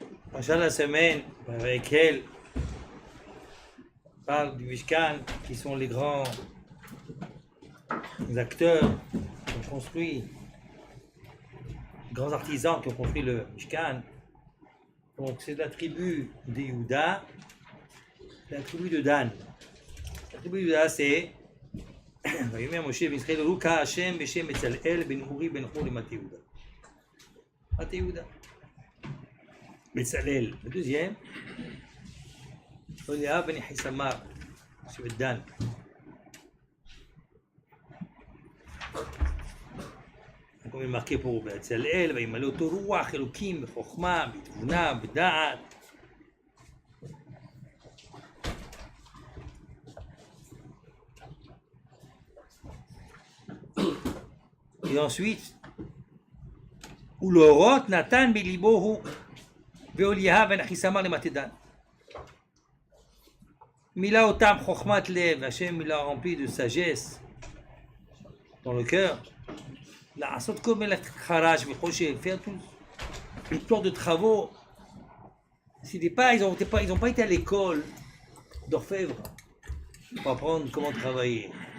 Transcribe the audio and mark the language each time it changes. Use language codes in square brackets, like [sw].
[fr] Prochaine la semaine, avec elle, parle du Mishkan, qui sont les grands acteurs qui ont construit, les grands artisans qui ont construit le Mishkan. Donc c'est la tribu de Yehuda, la tribu de Dan. La tribu de Dan, c'est [he] ויאמר משה וישראל ראו כהשם בשם בצלאל בן אורי בן חור למטה יהודה. מטה יהודה. בצלאל. [fr] Le deuxième, Oliab ben Hisamar, c'est Dan. comme il est marqué pour [he] בצלאל, וימלא אותו רוח אלוקים בחוכמה, בתבונה, בדעת. [fr] Et ensuite, [he] ולאורות נתן בליבו הוא ואוליאב בן אחיסמר למטה דן. מילא אותם חוכמת לב, השם מילא [fr] rempli de sagesse dans le cœur. [he] לעשות כל מלאכת חרש וחושך, [fr] faire une sorte de travaux. Ils n'ont pas été à l'école d'orfèvre pour apprendre comment travailler.